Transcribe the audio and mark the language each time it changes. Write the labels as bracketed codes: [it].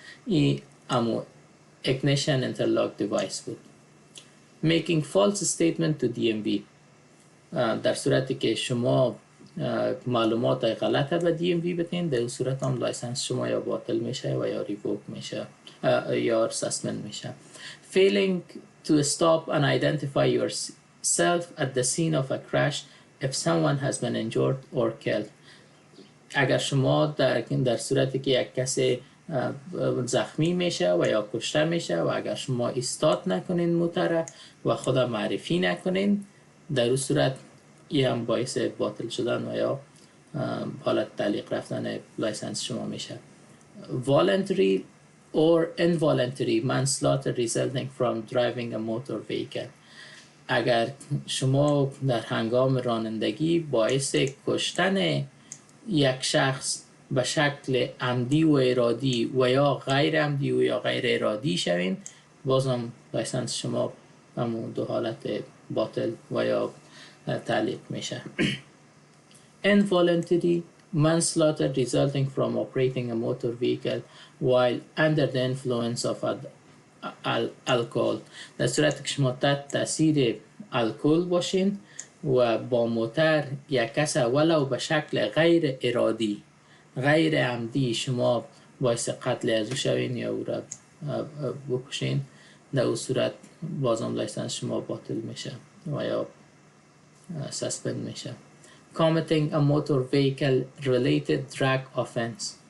[fa] این امو ignition interlock device بود. [en] Making false statement to DMV. [fa] در صورتی که شما معلومات غلط به DMV بتین در صورت هم لایسنس شما یا باطل میشه و یا ریووک میشه یا سسپند میشه. [en] Failing to stop and identify yourself at the scene of a crash if someone has been injured or killed. [fa] اگر شما در صورتی که یک کسی زخمی میشه و یا کشته میشه و اگر شما استارت نکنین موتر و خود معرفی نکنین در اون صورت این هم باعث باطل شدن و یا حالت تعلیق رفتن لایسنس شما میشه. [en] Voluntary or involuntary manslaughter resulting from driving a motor vehicle. [fa] اگر شما در هنگام رانندگی باعث کشتن یک شخص به شکل عمدی و ارادی و یا غیر عمدی و یا غیر ارادی شوین بازم لایسنس شما همون دو حالت باطل و یا تعلیق میشه. [en] Involuntary manslaughter resulting from operating a motor vehicle while under the influence of alcohol. [fa] در صورت که شما تحت تاثیر الکل باشین و با موتر یک کس ولو به شکل غیر ارادی غیر عمدی شما باعث قتل ازو شوین یا او را بکشین در اون صورت بازم لایسنس شما باطل میشه و یا سسپند میشه. [en] Committing a motor vehicle related drug offense.